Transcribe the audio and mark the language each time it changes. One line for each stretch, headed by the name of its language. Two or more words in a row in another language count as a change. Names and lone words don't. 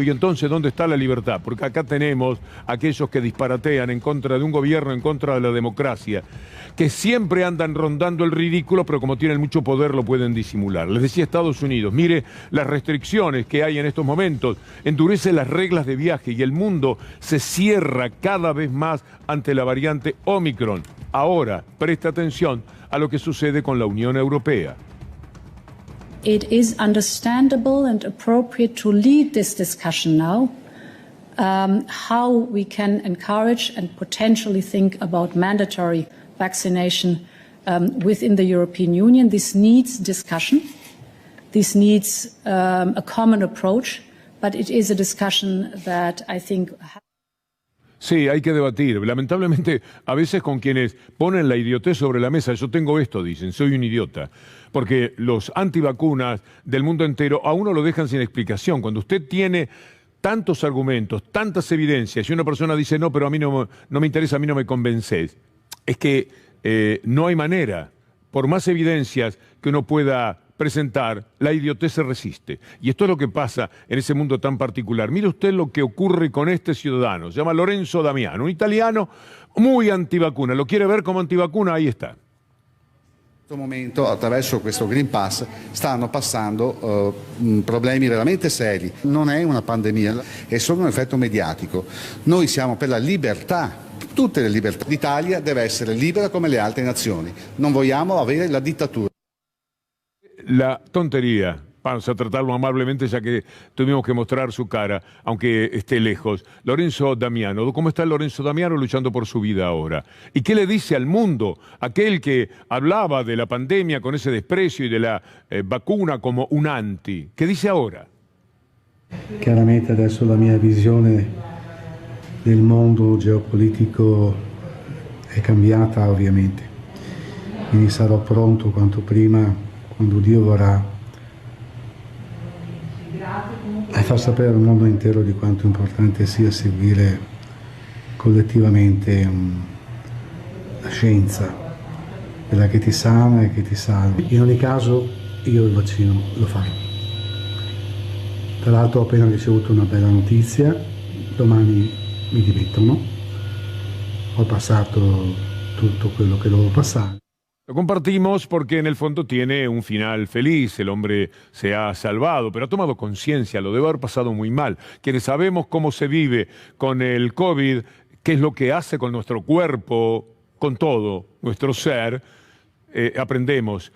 Spanish: Y entonces, ¿dónde está la libertad? Porque acá tenemos aquellos que disparatean en contra de un gobierno, en contra de la democracia, que siempre andan rondando el ridículo, pero como tienen mucho poder lo pueden disimular. Les decía Estados Unidos, mire las restricciones que hay en estos momentos, endurece las reglas de viaje y el mundo se cierra cada vez más ante la variante Omicron. Ahora, presta atención a lo que sucede con la Unión Europea.
English: It is understandable and appropriate to lead this discussion now, how we can encourage and potentially think about mandatory vaccination within the European Union. This needs discussion. This needs a common approach. But it is a discussion that I think...
Spanish: Sí, hay que debatir. Lamentablemente, a veces con quienes ponen la idiotez sobre la mesa, yo tengo esto, dicen, soy un idiota. Porque los antivacunas del mundo entero a uno lo dejan sin explicación. Cuando usted tiene tantos argumentos, tantas evidencias, y una persona dice, no, pero a mí no me interesa, a mí no me convences, es que no hay manera, por más evidencias que uno pueda presentar, la idiotez se resiste. Y esto es lo que pasa en ese mundo tan particular. Mire usted lo que ocurre con este ciudadano. Se llama Lorenzo Damiano, un italiano muy antivacuna. ¿Lo quiere ver como antivacuna? Ahí está.
Italian: In questo momento, attraverso questo Green Pass, stanno passando problemi veramente seri. Non è una pandemia, è solo un effetto mediatico. Noi siamo per la libertà, tutte le libertà. L'Italia deve essere libera come le altre nazioni. Non vogliamo avere la dittatura.
Spanish: La tontería, vamos a tratarlo amablemente ya que tuvimos que mostrar su cara, aunque esté lejos. Lorenzo Damiano, ¿cómo está Lorenzo Damiano luchando por su vida ahora? ¿Y qué le dice al mundo, aquel que hablaba de la pandemia con ese desprecio y de la vacuna como un anti? ¿Qué dice ahora?
Italian: Chiaramente adesso la mia visione del mondo geopolitico è cambiata ovviamente, quindi sarò pronto quanto prima, quando Dio vorrà, e far sapere al mondo intero di quanto importante sia seguire collettivamente la scienza, quella che ti sana e che ti salva. In ogni caso io il vaccino lo farò. Tra l'altro ho appena ricevuto una bella notizia, domani mi dimettono, ho passato tutto quello che dovevo passare.
Spanish: Lo compartimos porque en el fondo tiene un final feliz, el hombre se ha salvado, pero ha tomado conciencia, lo debe haber pasado muy mal. Quienes sabemos cómo se vive con el COVID, qué es lo que hace con nuestro cuerpo, con todo nuestro ser, aprendemos.